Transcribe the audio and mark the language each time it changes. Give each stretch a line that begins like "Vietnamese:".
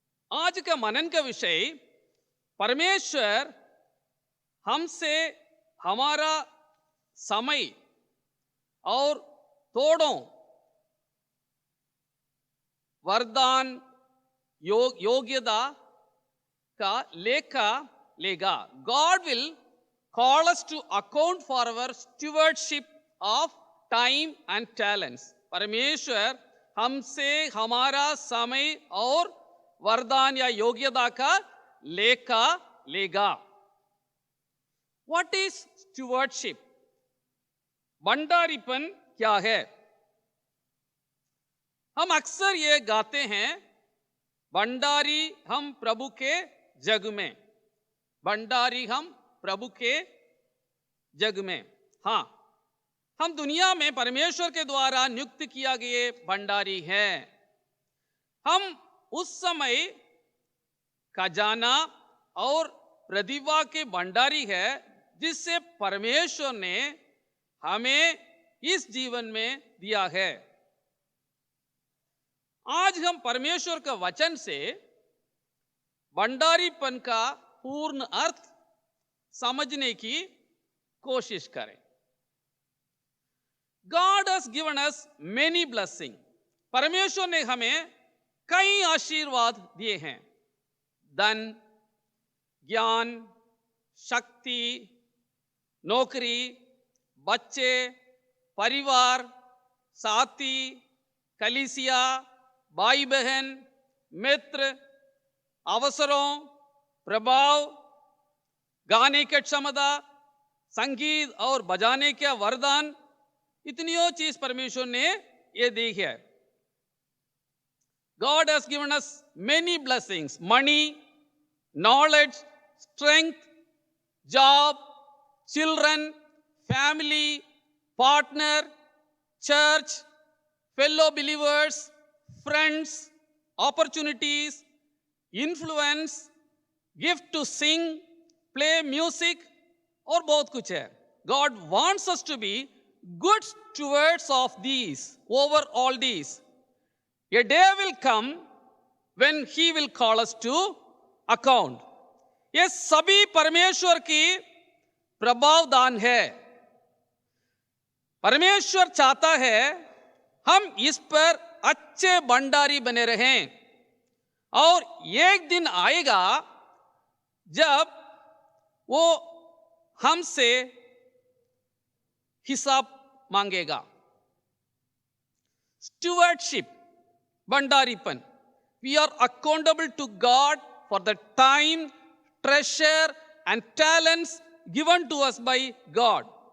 Hindi: आज का मनन का विषय, परमेश्वर हमसे हमारा समय और तोड़ों वरदान योग्यता का लेखा लेगा.
English: God will call us to account for our stewardship of time and talents.
Hindi: परमेश्वर हमसे हमारा समय और वरदान या योग्यता का लेखा लेगा.
English: What is stewardship?
Hindi: भंडारीपन क्या है? हम अक्सर ये गाते हैं, भंडारी हम प्रभु के जग में, भंडारी हम प्रभु के जग में. हाँ, हम दुनिया में परमेश्वर के द्वारा नियुक्त किया गए भंडारी हैं. हम उस समय खजाना और प्रतिभा के भंडारी है जिससे परमेश्वर ने हमें इस जीवन में दिया है. आज हम परमेश्वर का वचन से भंडारीपन का पूर्ण अर्थ समझने की कोशिश करें.
English: God has given us many blessings.
Hindi: परमेश्वर ने हमें कई आशीर्वाद दिए हैं. धन, ज्ञान, शक्ति, नौकरी, बच्चे, परिवार, साथी, कलीसिया, भाई बहन, मित्र, अवसरों, प्रभाव, गाने की क्षमता, संगीत और बजाने के वरदान, इतनियों चीज परमेश्वर ने ये दी है.
English: God has given us many blessings: money, knowledge, strength, job, children, family, partner, church, fellow believers, friends, opportunities, influence, gift to sing, play music
Hindi: और बहुत कुछ है.
English: God wants us to be good stewards of these, over all these. A day will come when He will call us to account.
Hindi: ये सभी परमेश्वर की प्रभाव दान है. परमेश्वर चाहता है हम इस पर अच्छे भंडारी बने रहें, और एक दिन आएगा जब वो हमसे हिसाब मांगेगा. Stewardship, भंडारीपन.
English: We are accountable to God for the time, treasure and talents given to us by God.